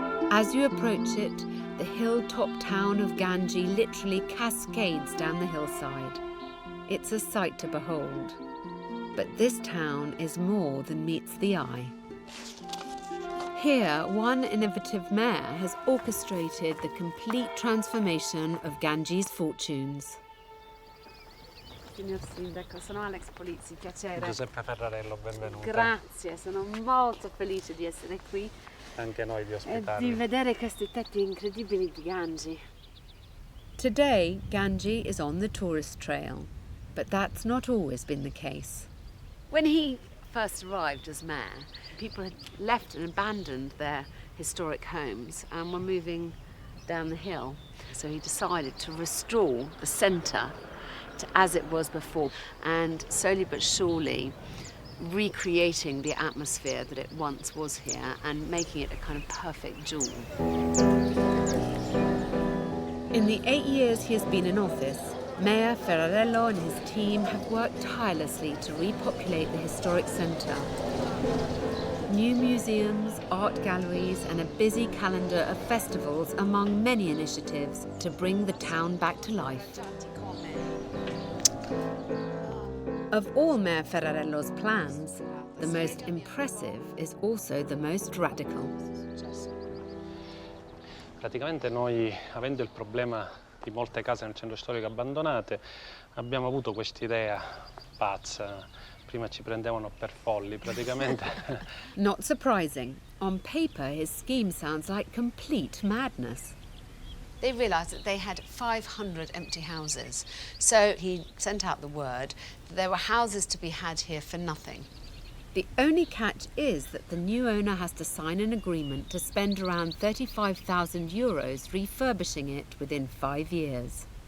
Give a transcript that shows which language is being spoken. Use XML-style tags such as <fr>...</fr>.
<en>As you approach it, the hilltop town of Gangi literally cascades down the hillside. It's a sight to behold. But this town is more than meets the eye. Here, one innovative mayor has orchestrated the complete transformation of Gangi's fortunes.</en> <it>Signor Sindaco, sono Alex Polizzi, piacere. Giuseppe Ferrarello, benvenuto. Grazie, sono molto felice di essere qui Anche noi di e ospitarvi. di vedere questi tetti incredibili di Gangi.</it> <en>Today, Gangi is on the tourist trail, but that's not always been the case. When he first arrived as mayor, people had left and abandoned their historic homes and were moving down the hill. So he decided to restore the centre to as it was before, and slowly but surely recreating the atmosphere that it once was here and making it a kind of perfect jewel. In the 8 years he has been in office, Mayor Ferrarello and his team have worked tirelessly to repopulate the historic centre. New museums, art galleries and a busy calendar of festivals among many initiatives to bring the town back to life. Of all Mayor Ferrarello's plans, the most impressive is also the most radical.</en> <it>Praticamente noi, avendo il problema di molte case nel centro storico abbandonate, abbiamo avuto quest'idea pazza. Prima ci prendevano per folli, praticamente.</it> <en>Not surprising. On paper, his scheme sounds like complete madness. They realised that they had 500 empty houses. So he sent out the word that there were houses to be had here for nothing. The only catch is that the new owner has to sign an agreement to spend around 35,000 euros refurbishing it within 5 years.</en>